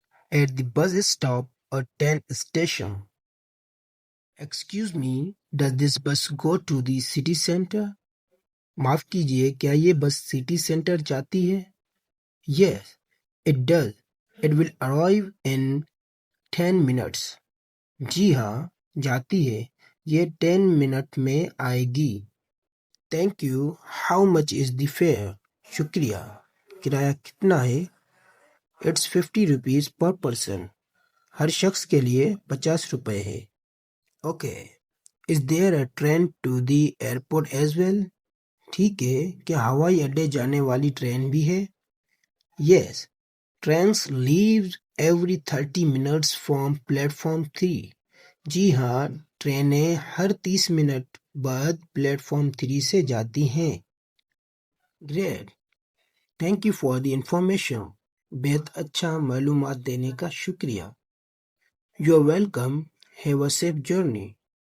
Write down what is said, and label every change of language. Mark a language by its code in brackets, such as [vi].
[en] At the bus stop or train station. Excuse me, does this bus go to the city center? [hi] माफ कीजिए, क्या ये bus city centre जाती है? [en] Yes, it does. It will arrive in 10 minutes. [hi] जी हाँ, जाती है. ये 10 मिनट में आएगी. [en] Thank you. How much is the fare? [hi] शुक्रिया. किराया कितना है? [en] It's 50 rupees per person. [hi] हर शख्स के लिए 50 रुपए है. [en] Okay. Is there a train to the airport as well? [hi] ठीक है, क्या हवाई अड्डे जाने वाली ट्रेन भी है? [en] Yes. Trains leave every 30 minutes from platform 3. [hi] जी हाँ, ट्रेनें हर 30 मिनट बाद प्लेटफॉर्म 3 से जाती हैं. [en] Great. Thank you for the information. [hi] बेहद अच्छा मालूमात देने का शुक्रिया. [en] You're welcome. Have a safe journey.